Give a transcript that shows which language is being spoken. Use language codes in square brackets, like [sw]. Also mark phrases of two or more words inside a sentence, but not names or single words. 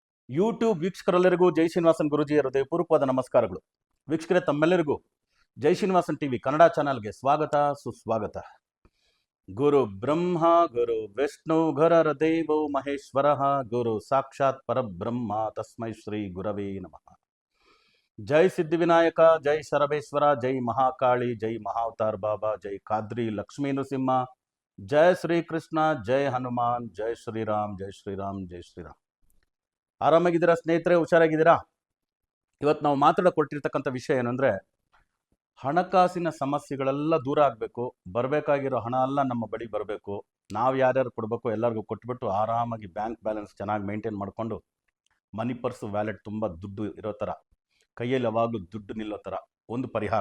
[kn] ಯೂಟ್ಯೂಬ್ ವೀಕ್ಷಕರೆಲ್ಲರಿಗೂ ಜೈ ಶ್ರೀನಿವಾಸನ್ ಗುರುಜಿಯ ಹೃದಯಪೂರ್ವಕವಾದ ನಮಸ್ಕಾರಗಳು. ವೀಕ್ಷಕರೇ, ತಮ್ಮೆಲ್ಲರಿಗೂ ಜೈ ಶ್ರೀನಿವಾಸನ್ ಟಿವಿ ಕನ್ನಡ ಚಾನಲ್ಗೆ ಸ್ವಾಗತ ಸುಸ್ವಾಗತ. [sa] ಗುರು ಬ್ರಹ್ಮ ಗುರು ವಿಷ್ಣು ಗುರರ ದೇವೋ ಮಹೇಶ್ವರ ಗುರು ಸಾಕ್ಷಾತ್ ಪರಬ್ರಹ್ಮ ತಸ್ಮೈ ಶ್ರೀ ಗುರವೇ ನಮಃ. [kn] ಜೈ ಸಿದ್ಧಿವಿನಾಯಕ, ಜೈ ಶರಬೇಶ್ವರ, ಜೈ ಮಹಾಕಾಳಿ, ಜೈ ಮಹಾವತಾರ್ ಬಾಬಾ, ಜೈ ಖಾದ್ರಿ ಲಕ್ಷ್ಮೀ ನೃಸಿಂಹ, ಜೈ ಶ್ರೀಕೃಷ್ಣ, ಜೈ ಹನುಮಾನ್, ಜೈ ಶ್ರೀರಾಮ್, ಜೈ ಶ್ರೀರಾಮ್, ಜೈ ಶ್ರೀರಾಮ್. ಆರಾಮಾಗಿದ್ದೀರಾ ಸ್ನೇಹಿತರೆ? ಹುಷಾರಾಗಿದ್ದೀರಾ? ಇವತ್ತು ನಾವು ಮಾತಾಡಕೊಟ್ಟಿರ್ತಕ್ಕಂಥ ವಿಷಯ ಏನಂದರೆ, ಹಣಕಾಸಿನ ಸಮಸ್ಯೆಗಳೆಲ್ಲ ದೂರ ಆಗಬೇಕು, ಬರಬೇಕಾಗಿರೋ ಹಣ ಎಲ್ಲ ನಮ್ಮ ಬಳಿ ಬರಬೇಕು, ನಾವು ಯಾರ್ಯಾರು ಕೊಡಬೇಕು ಎಲ್ಲರಿಗೂ ಕೊಟ್ಬಿಟ್ಟು ಆರಾಮಾಗಿ [en] bank balance [kn] ಚೆನ್ನಾಗಿ ಮೇಂಟೈನ್ ಮಾಡಿಕೊಂಡು [en] money purse wallet [kn] ತುಂಬ ದುಡ್ಡು ಇರೋ ಥರ, ಕೈಯಲ್ಲಿ ಯಾವಾಗಲೂ ದುಡ್ಡು ನಿಲ್ಲೋ ಥರ ಒಂದು ಪರಿಹಾರ.